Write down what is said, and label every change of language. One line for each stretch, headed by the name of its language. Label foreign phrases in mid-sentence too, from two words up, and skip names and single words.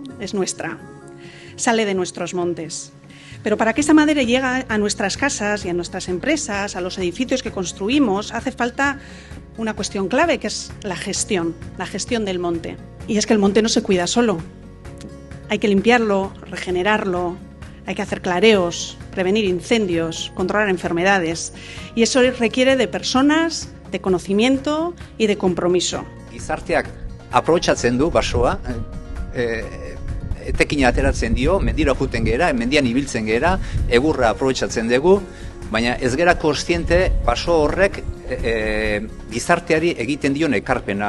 Spanish: Es nuestra, sale de nuestros montes. Pero para que esa madera llegue a nuestras casas y a nuestras empresas, a los edificios que construimos, hace falta una cuestión clave, que es la gestión del monte. Y es que el monte no se cuida solo. Hay que limpiarlo, regenerarlo, hay que hacer clareos, prevenir incendios, controlar enfermedades. Y eso requiere de personas, de conocimiento y de compromiso.
Basque: Gizarteak aprobetxatzen du basoa, etekina ateratzen dio, mendira joeten gera, mendian ibiltzen gera, egurra aprobetxatzen dugu, baina ez gera kontziente baso horrek gizarteari egiten dion ekarpena.